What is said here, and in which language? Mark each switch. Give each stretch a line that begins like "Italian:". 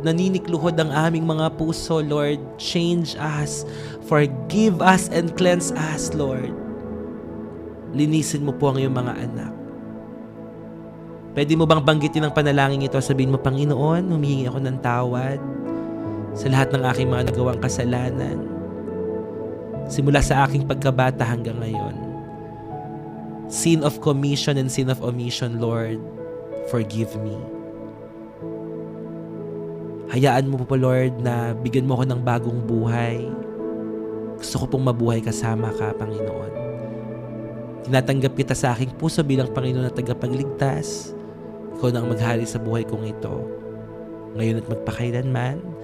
Filipino: Naninikluhod ang aming mga puso,
English: Lord. Change us, forgive us, and cleanse us, Lord.
Filipino: Linisin mo po ang iyong mga anak. Pwede mo bang banggitin ang panalangin ito? Sabihin mo, Panginoon, humihingi ako ng tawad sa lahat ng aking mga nagawang kasalanan. Simula sa aking pagkabata hanggang ngayon.
English: Sin of commission and sin of omission, Lord, forgive me.
Filipino: Hayaan mo po, Lord, na bigyan mo ako ng bagong buhay. Gusto ko pong mabuhay kasama ka, Panginoon. Tinatanggap kita sa aking puso bilang Panginoon na tagapagligtas. Ikaw na ang maghari sa buhay kong ito. Ngayon at magpakailanman.